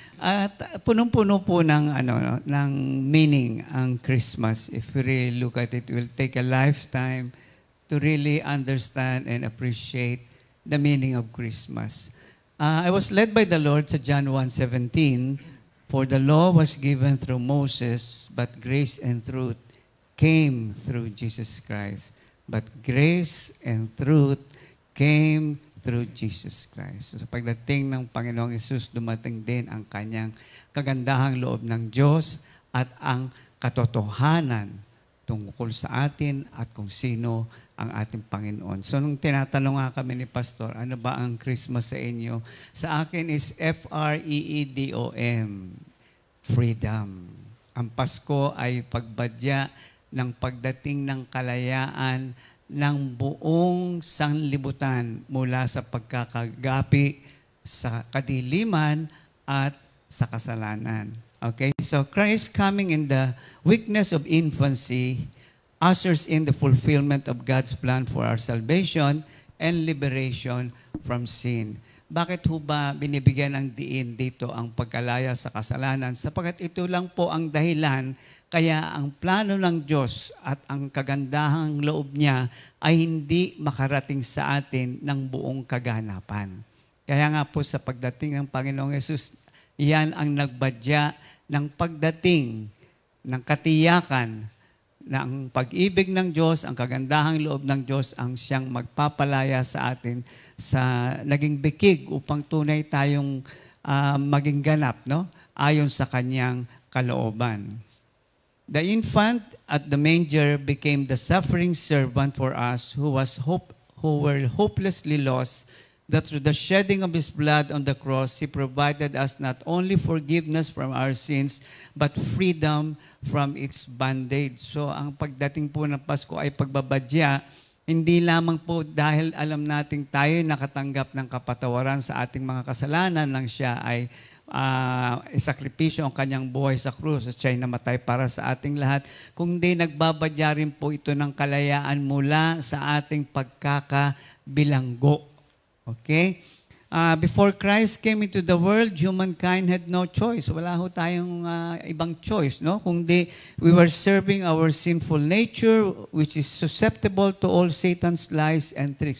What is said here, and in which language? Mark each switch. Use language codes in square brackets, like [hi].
[tl] At punong-puno po ng ng meaning ang Christmas. [en] If we really look at it, it will take a lifetime to really understand and appreciate the meaning of Christmas. I was led by the Lord [tl] sa [en] John 1:17, for the law was given through Moses, but grace and truth came through Jesus Christ. But grace and truth came through Jesus Christ. [tl] So, sa pagdating ng Panginoong Hesus, dumating din ang kanyang kagandahang loob ng Diyos at ang katotohanan tungkol sa atin at kung sino ang ating Panginoon. So, nung tinatanong nga kami ni Pastor, ano ba ang Christmas sa inyo? Sa akin is F-R-E-E-D-O-M, freedom. Ang Pasko ay pagbadya ng pagdating ng kalayaan ng buong sanlibutan mula sa pagkakagapi sa kadiliman at sa kasalanan. Okay? [en] So Christ coming in the weakness of infancy ushers in the fulfillment of God's plan for our salvation and liberation from sin. [tl] Bakit ho ba binibigyan ng diin dito ang pagkalaya sa kasalanan? Sapagkat ito lang po ang dahilan kaya ang plano ng Diyos at ang kagandahang loob niya ay hindi makarating sa atin ng buong kaganapan. Kaya nga po sa pagdating ng Panginoong Yesus, iyan ang nagbadya ng pagdating ng katiyakan na ang pag-ibig ng Diyos, ang kagandahang loob ng Diyos ang siyang magpapalaya sa atin sa naging bikig upang tunay tayong maging ganap, no? Ayon sa kanyang kalooban. [en] The infant at the manger became the suffering servant for us who were hopelessly lost, that through the shedding of His blood on the cross, He provided us not only forgiveness from our sins, but freedom from its bondage. [tl] So, ang pagdating po ng Pasko ay pagbabadya, hindi lamang po dahil alam nating tayo nakatanggap ng kapatawaran sa ating mga kasalanan nang siya ay isakripisyo ang kanyang buhay sa krus at siya'y namatay para sa ating lahat, kundi nagbabadya rin po ito ng kalayaan mula sa ating pagkakabilanggo. Okay? [en] Before Christ came into the world, humankind had no choice. [tl] Wala ho tayong ibang choice, [en] no? Kundi we were serving our sinful nature, which is susceptible to all Satan's lies and tricks.